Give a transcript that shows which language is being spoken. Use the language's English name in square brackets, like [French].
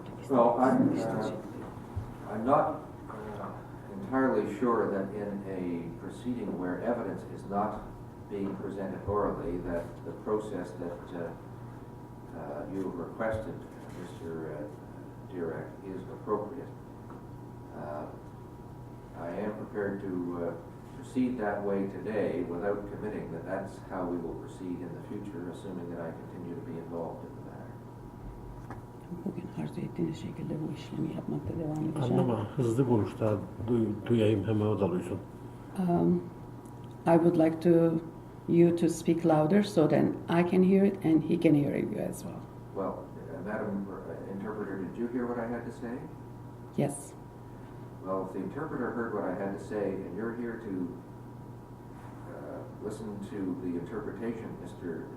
[English] Well, I'm not entirely sure that in a proceeding where evidence is not being presented orally, that the process that you have requested, Mr. Direk, is appropriate. I am prepared to proceed that way today without committing that that's how we will proceed in the future, assuming that I continue to be involved in the matter. [Turkish] Bugün arzu ettiğiniz şekilde bu işlemi yapmakta devam edeceğim. Anlama, hızlı konuş da duyayım hemen o da duysun. [English] I would like you to speak louder so then I can hear it and he can hear you as well. Well, Madam Interpreter, did you hear what I had to say? Yes. Well, if the interpreter heard what I had to say, and you're here to listen to the interpretation, Mr.